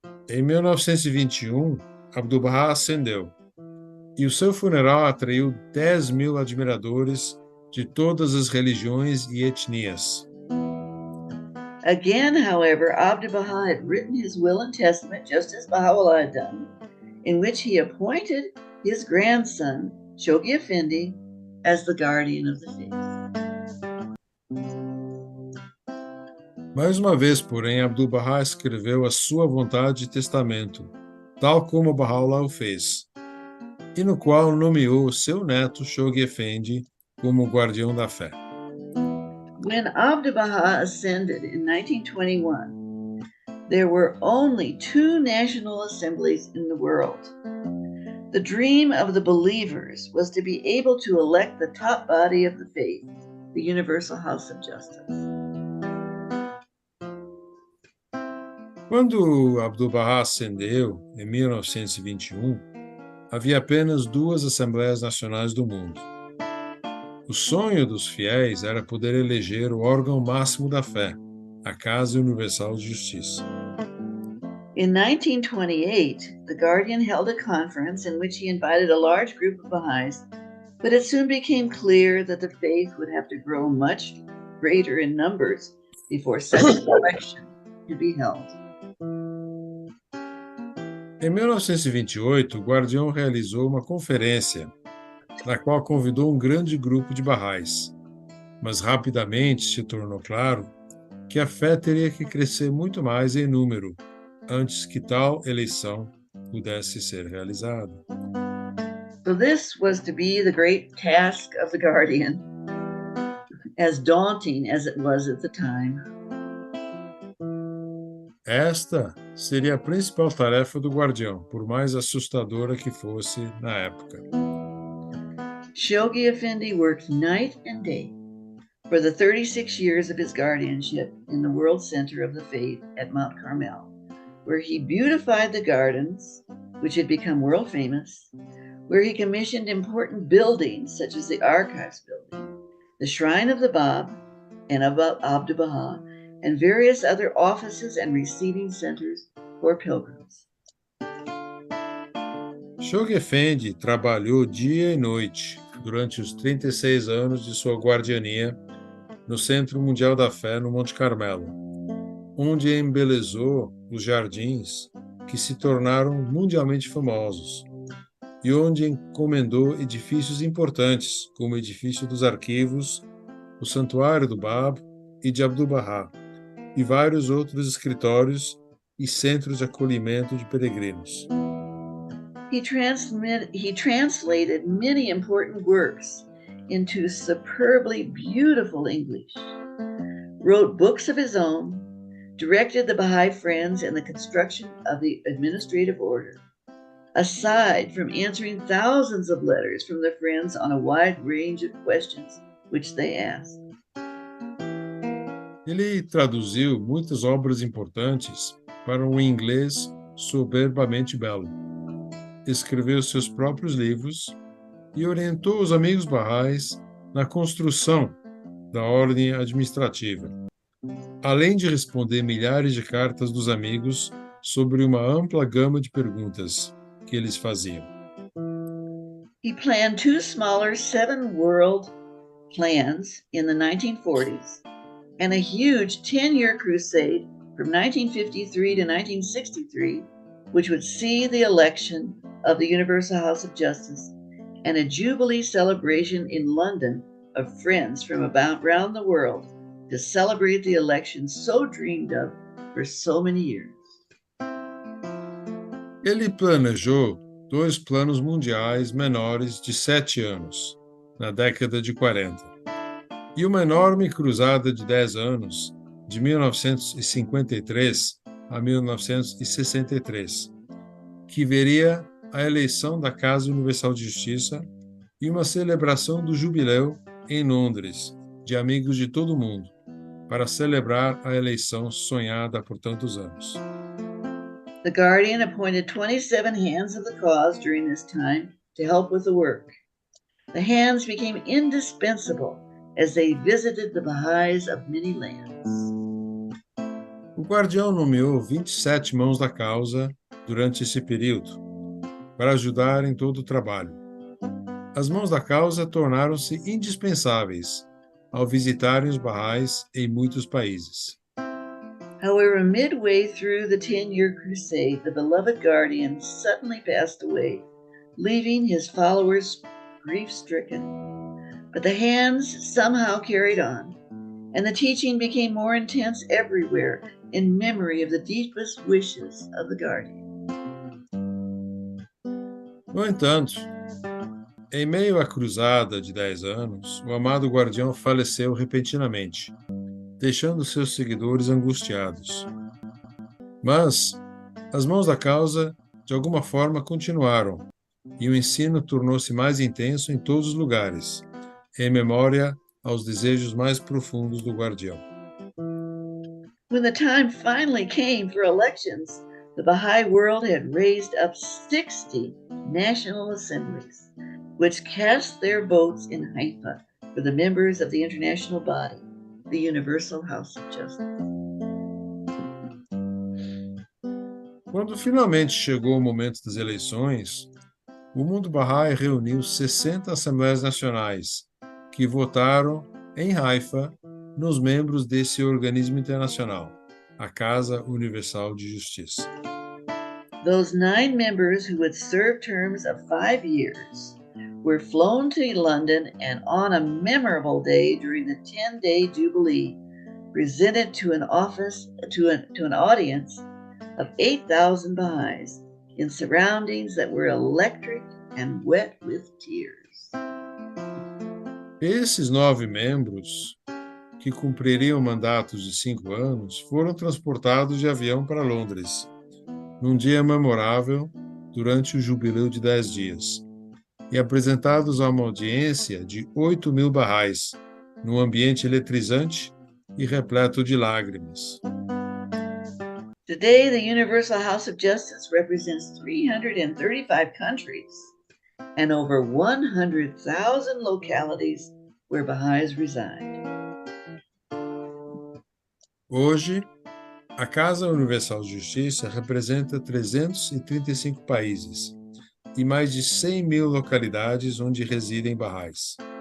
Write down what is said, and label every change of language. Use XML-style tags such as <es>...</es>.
<pt>Em 1921, Abdu'l-Baha ascendeu, e o seu funeral atraiu 10.000 admiradores de todas as religiões e etnias.</pt> <en>Again, however, Abdu'l-Baha had written his will and testament just as Baha'u'llah had done, in which he appointed his grandson, Shoghi Effendi, as the guardian of the faith.</en> <pt>Mais uma vez, porém, Abdu'l-Baha escreveu a sua vontade de testamento, tal como Baha'u'llah o fez, e no qual nomeou seu neto Shoghi Effendi como guardião da fé.</pt> <en>When Abdu'l-Baha ascended in 1921, there were only 2 national assemblies in the world. The dream of the believers was to be able to elect the top body of the faith, the Universal House of Justice.</en> <pt>Quando Abdu'l-Bahá ascendeu, em 1921, havia apenas 2 Assembleias Nacionais do mundo. O sonho dos fiéis era poder eleger o órgão máximo da fé, a Casa Universal de Justiça.</pt> <en>In 1928, the Guardian held a conference in which he invited a large group of Baha'is, but it soon became clear that the faith would have to grow much greater in numbers before such an election could be held.</en> <pt>Em 1928, o Guardião realizou uma conferência, na qual convidou um grande grupo de Baha'is, mas rapidamente se tornou claro que a fé teria que crescer muito mais em número antes que tal eleição pudesse ser realizada.</pt> <en>So this was to be the great task of the Guardian, as daunting as it was at the time.</en> <pt>Esta seria a principal tarefa do guardião, por mais assustadora que fosse na época.</pt> <en>Shoghi Effendi worked night and day for the 36 years of his guardianship in the World Center of the Faith at Mount Carmel, where he beautified the gardens, which had become world famous, where he commissioned important buildings such as the Archives Building, the Shrine of the Bab and of Abdu'l-Baha, and various other offices and receiving centers for pilgrims.</en> <pt>Shoghi Effendi trabalhou dia e noite durante os 36 anos de sua guardiania no Centro Mundial da Fé no Monte Carmelo, onde embelezou os jardins que se tornaram mundialmente famosos e onde encomendou edifícios importantes, como o Edifício dos Arquivos, o Santuário do Bab e de Abdu'l-Bahá, e vários outros escritórios e centros de acolhimento de peregrinos.</pt> <en>He translated many important works into superbly beautiful English, wrote books of his own, directed the Baha'i Friends in the construction of the administrative order, aside from answering thousands of letters from the Friends on a wide range of questions which they asked.</en> <pt>Ele traduziu muitas obras importantes para um inglês soberbamente belo, escreveu seus próprios livros e orientou os amigos Baha'is na construção da ordem administrativa, além de responder milhares de cartas dos amigos sobre uma ampla gama de perguntas que eles faziam.</pt> <en>He planned 2 smaller 7 world plans in the 1940s and a huge 10-year crusade from 1953 to 1963, which would see the election of the Universal House of Justice and a Jubilee celebration in London of friends from around the world to celebrate the election so dreamed of for so many years.</en> <pt>Ele planejou 2 planos mundiais menores de 7 anos, na década de 40, e uma enorme cruzada de 10 anos, de 1953 a 1963, que veria a eleição da Casa Universal de Justiça e uma celebração do jubileu em Londres, de amigos de todo o mundo, para celebrar a eleição sonhada por tantos anos.</pt> <en>The Guardian appointed 27 hands of the cause during this time to help with the work. The hands became indispensable as they visited the Baha'is of many lands.</en> <pt>O guardião nomeou 27 mãos da causa durante esse período, para ajudar em todo o trabalho. As mãos da causa tornaram-se indispensáveis ao visitarem os Baha'is em muitos países.</pt> <en>However, midway through the 10-year crusade, the beloved Guardian suddenly passed away, leaving his followers grief-stricken. But the hands somehow carried on, and the teaching became more intense everywhere in memory of the deepest wishes of the Guardian.</en> <pt>No entanto, Em meio à cruzada de 10 anos, o amado guardião faleceu repentinamente, deixando seus seguidores angustiados. Mas as mãos da causa, de alguma forma, continuaram, e o ensino tornou-se mais intenso em todos os lugares, em memória aos desejos mais profundos do guardião.</pt> <en>When the time finally came for elections, the Baha'i world had raised up 60 national assemblies, which cast their votes in Haifa for the members of the international body, the Universal House of Justice.</en> <pt>Quando finalmente chegou o momento das eleições, o mundo Bahá'í reuniu 60 assembleias nacionais, que votaram em Haifa nos membros desse organismo internacional, a Casa Universal de Justiça.</pt> <en>Those 9 members who would serve terms of 5 years were flown to London and on a memorable day during the 10-day Jubilee, presented to an audience of 8,000 Baha'is in surroundings that were electric and wet with tears.</en> <pt>Esses 9 membros, que cumpririam mandatos de 5 anos, foram transportados de avião para Londres, num dia memorável durante o jubileu de 10 dias, e apresentados a uma audiência de 8.000 Baha'is, num ambiente eletrizante e repleto de lágrimas.</pt> <en>Today, the Universal House of Justice represents 335 countries and over 100,000 localities where Baha'is reside.</en> <pt>Hoje, a Casa Universal de Justiça representa 335 países e mais de 100.000 localidades onde residem Baha'is.</pt>